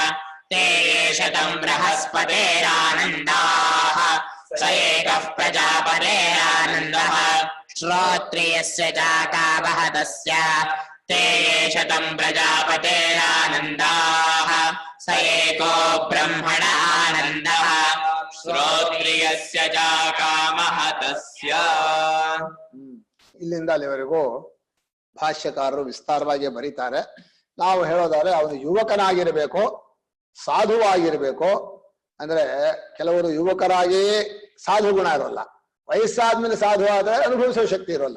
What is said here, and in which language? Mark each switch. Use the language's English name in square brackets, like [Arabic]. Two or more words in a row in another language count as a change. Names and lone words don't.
[Sanskrit] तेजतं बृहस्पतेरानन्दाः स एकः प्रजापतेरानन्दः श्रोत्रियस्य चाकामः तस्य तेजतं प्रजापतेरानन्दाः स एको ब्रह्मणानन्दः श्रोत्रियस्य चाकामः तस्य. [Kannada] ಇಲ್ಲಿಂದ ಅಲ್ಲಿವರೆಗೂ ಭಾಷ್ಯಕಾರರು ವಿಸ್ತಾರವಾಗಿ ಬರೀತಾರೆ. ನಾವು ಹೇಳೋದಾದ್ರೆ ಅವನು ಯುವಕನಾಗಿರ್ಬೇಕು, ಸಾಧುವಾಗಿರ್ಬೇಕು. ಅಂದ್ರೆ ಕೆಲವರು ಯುವಕರಾಗಿ ಸಾಧು ಗುಣ ಇರೋಲ್ಲ, ವಯಸ್ಸಾದ್ಮೇಲೆ ಸಾಧು ಆದ್ರೆ ಅನುಭವಿಸೋ ಶಕ್ತಿ ಇರೋಲ್ಲ.